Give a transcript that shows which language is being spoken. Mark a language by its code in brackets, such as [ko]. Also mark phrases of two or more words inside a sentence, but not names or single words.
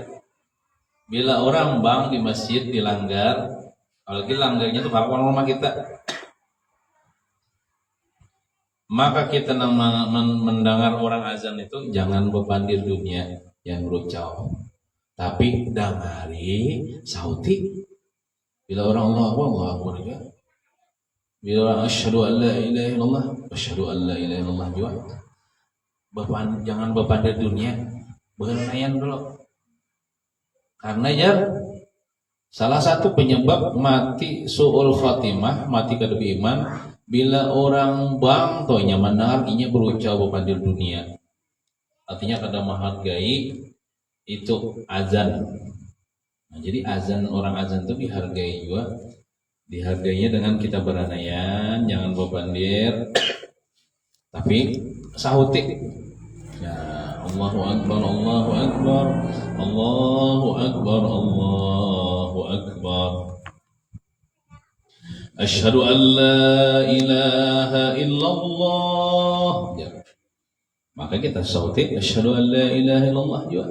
[bjn] Bila orang bang di masjid dilanggar apalagi langgarnya itu kawan rumah kita maka kita mendengar orang azan itu jangan bebandir dunia yang berucap tapi dangari sauti bila orang Allah juga Bila [ar] أشهد أن لا إله إلا الله، أشهد أن لا إله إلا الله [bjn] juga. Jangan bepandir dunia, bernayan dulu. Karena ya salah satu penyebab mati [ar] سوء الخاتمة, [bjn] mati kada beriman, bila orang bang tohnya mendengar inya berucap bepandir dunia. Artinya kada menghargai itu azan. Nah, jadi orang azan itu dihargai juga. Dihargainya dengan kita beranayan, jangan bepandir, tapi sahuti. Ya, [ar] الله أكبر، الله أكبر، الله أكبر، الله أكبر. أشهد أن لا إله إلا الله. [bjn] Ya. Maka kita sahuti [ar] أشهد أن لا إله إلا الله [bjn] juga.